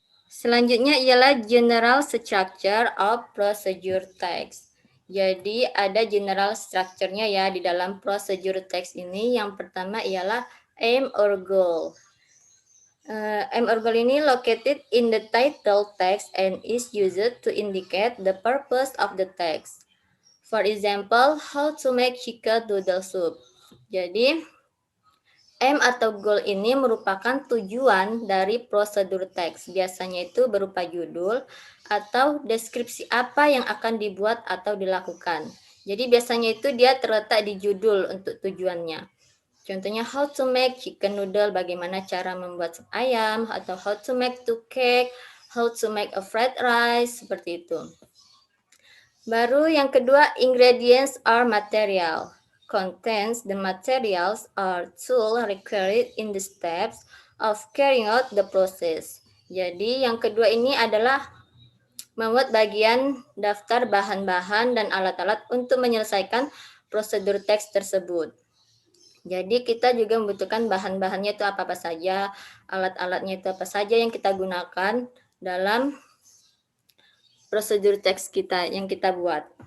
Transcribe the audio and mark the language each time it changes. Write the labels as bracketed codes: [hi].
[id] Selanjutnya ialah [en] general structure of procedure text. [id] Jadi ada general structure-nya ya di dalam procedure text ini. Yang pertama ialah aim or goal. [en] Aim or goal ini located in the title text and is used to indicate the purpose of the text. For example, how to make chicken noodle soup. [id] Jadi aim atau goal ini merupakan tujuan dari prosedur teks. Biasanya itu berupa judul atau deskripsi apa yang akan dibuat atau dilakukan. Jadi biasanya itu dia terletak di judul untuk tujuannya. Contohnya [en] how to make chicken noodle, [id] bagaimana cara membuat sup ayam, atau [en] how to make two cake, how to make a fried rice, [id] seperti itu. Baru yang kedua, ingredients or material. [en] Contains the materials or tool required in the steps of carrying out the process. [id] Jadi yang kedua ini adalah membuat bagian daftar bahan-bahan dan alat-alat untuk menyelesaikan prosedur teks tersebut. Jadi kita juga membutuhkan bahan-bahannya itu apa-apa saja, alat-alatnya itu apa saja yang kita gunakan dalam prosedur teks kita yang kita buat.